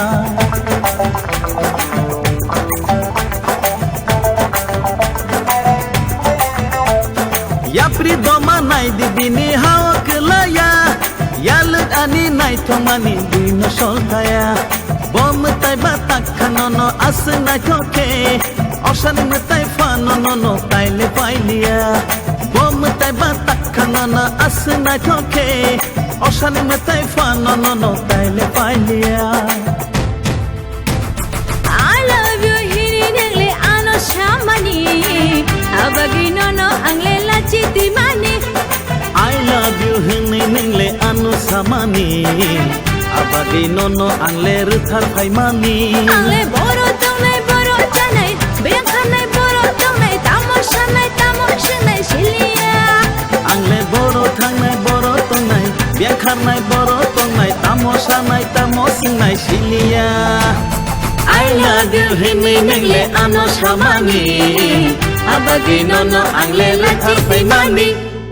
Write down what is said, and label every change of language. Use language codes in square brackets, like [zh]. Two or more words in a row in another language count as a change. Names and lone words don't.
[trp] Yapri doma nai di bini hao kelaya Yaluk ani nai tong mani bui no sol kaya Bom tai batak kanono aseng nai toke Osan mutai fanono tai le pailia Bom tai batak kanana asna toke osan mutai fanono tai le pailia [en] I love you [trp] hini ningle anu samani abagi nono angle lachi dimani [en] I love you [trp] hini ningle anu samani abagi nono angle ruthar phaimani angle boro dongnai boro chanai bekanai boro dongnai tamosingnai silia angle boro thangnai boro tongnai bekanai boro tongnai tamosingnai silia [en] I love you [trp] hini ningle anu samani abagi nono angle ruthar phaimani